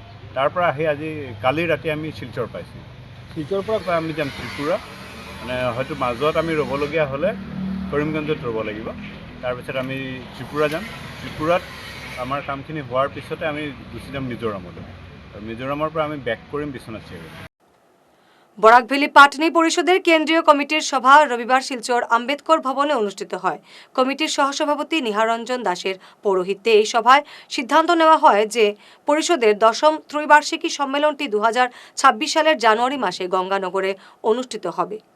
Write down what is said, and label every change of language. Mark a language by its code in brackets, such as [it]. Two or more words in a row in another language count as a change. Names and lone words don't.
[as] তাৰ পৰা আহি আজি কালি ৰাতি আমি শিলচৰ পাইছোঁ। শিলচৰৰ পৰা আমি যাম ত্ৰিপুৰা, মানে হয়তো মাজত আমি ৰ'বলগীয়া হ'লে কৰিমগঞ্জত ৰ'ব লাগিব। তাৰপিছত আমি ত্ৰিপুৰা যাম। ত্ৰিপুৰাত আমাৰ কামখিনি হোৱাৰ পিছতে আমি গুচি যাম মিজোৰামলৈ, আৰু মিজোৰামৰ পৰা আমি বেক কৰিম বিশ্বনাথ চাৰিআলি। [bn] বরাক ভ্যালি পাটনি পরিষদের কেন্দ্রীয় কমিটির সভা রবিবার শিলচর আম্বেদকর ভবনে অনুষ্ঠিত হয়। কমিটির সহসভাপতি নিহারঞ্জন দাসের পৌরোহিত্যে এই সভায় সিদ্ধান্ত নেওয়া হয় যে পরিষদের 10ম ত্রৈবার্ষিকী সম্মেলনটি 2026 সালের জানুয়ারি মাসে গঙ্গানগরে অনুষ্ঠিত হবে।